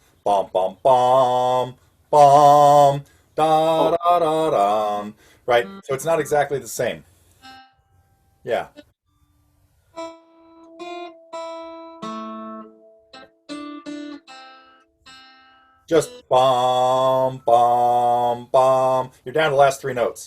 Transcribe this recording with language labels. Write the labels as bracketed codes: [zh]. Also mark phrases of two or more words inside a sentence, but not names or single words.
[en] Bom, bom, bom, bom, da, Oh, da, da, da. Right? So it's not exactly the same. Yeah. Just bom, bom, bom. You're down to the last three notes.